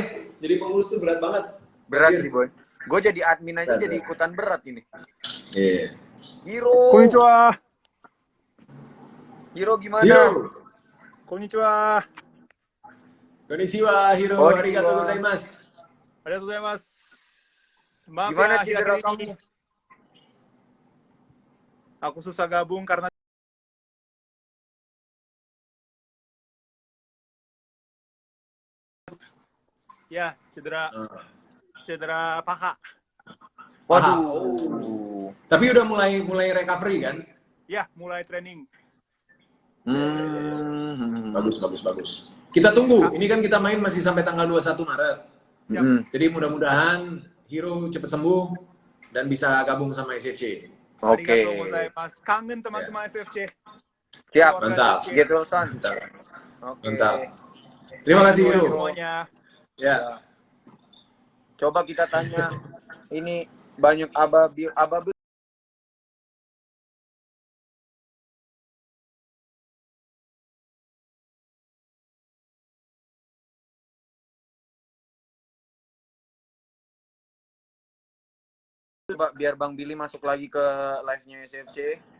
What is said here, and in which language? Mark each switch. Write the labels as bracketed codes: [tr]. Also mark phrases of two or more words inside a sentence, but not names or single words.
[id] Jadi pengurus tuh berat banget. Berat sih, Boy. Gue jadi admin aja Berat, jadi ikutan berat ini. Iya. Hiro. Konnichiwa. Hiro gimana? Hiro. Konnichiwa. Konnichiwa, Hiro. Konnichiwa. [ja] ありがとうございます. ありがとうございます. [id] Maaf Gimana ya, cedera akhir-akhir ini kamu? aku susah gabung karena Ya, cedera paha. Waduh. Waduh. Tapi udah mulai recovery kan? Ya, mulai training. Bagus. Kita tunggu. Ini kan kita main masih sampai tanggal 21 Maret. Jadi mudah-mudahan Hiro cepat sembuh dan bisa gabung sama SFC. Oke. [ja] ありがとうございます. [id] Kangen teman-teman SFC. Siap. Mantap. Gitu, Son. Oke. Mantap. Terima kasih Hiro. Semuanya. Ya. Coba kita tanya. Ini banyak ababil. Coba biar Bang Billy masuk lagi ke live-nya SFC.